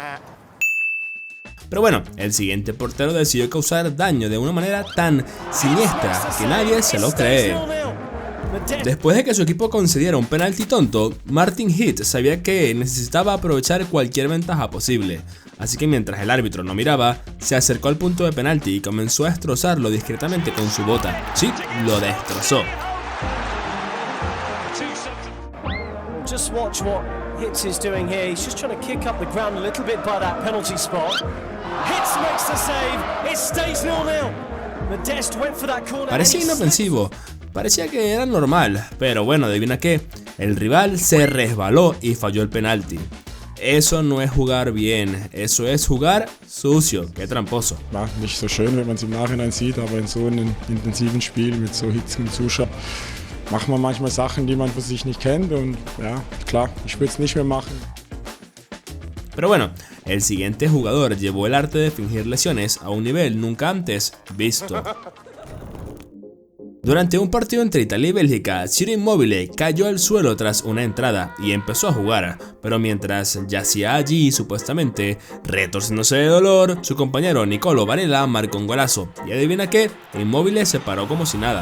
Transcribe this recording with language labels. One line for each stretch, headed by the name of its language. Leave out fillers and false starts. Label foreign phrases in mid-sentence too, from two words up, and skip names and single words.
Spanish: Pero bueno, el siguiente portero decidió causar daño de una manera tan siniestra que nadie se lo cree. Después de que su equipo concediera un penalti tonto, Martin Heath sabía que necesitaba aprovechar cualquier ventaja posible. Así que mientras el árbitro no miraba, se acercó al punto de penalti y comenzó a destrozarlo discretamente con su bota. Sí, lo destrozó.
English: Just watch what Hitz is doing here. He's just trying to kick up the ground a little bit by that penalty spot. Hitz makes the save. It stays 0-0. Modeste went for that corner.
Spanish: Parecía inofensivo. Parecía que era normal, pero bueno, adivina qué, el rival se resbaló y falló el penalti. Eso no es jugar bien, eso es jugar sucio, qué tramposo.
German: Ja, nicht so schön, wenn man es im Nachhinein sieht, aber in so einem intensiven Spiel mit so hitzigen Zuschauern macht man manchmal Sachen, die man für sich nicht kennt und ja, klar, ich würde es nicht mehr machen.
Spanish: Pero bueno, el siguiente jugador llevó el arte de fingir lesiones a un nivel nunca antes visto. Durante un partido entre Italia y Bélgica, Ciro Immobile cayó al suelo tras una entrada y empezó a jugar, pero mientras yacía allí supuestamente retorciéndose de dolor, su compañero Nicolo Barella marcó un golazo y adivina qué, Immobile se paró como si nada.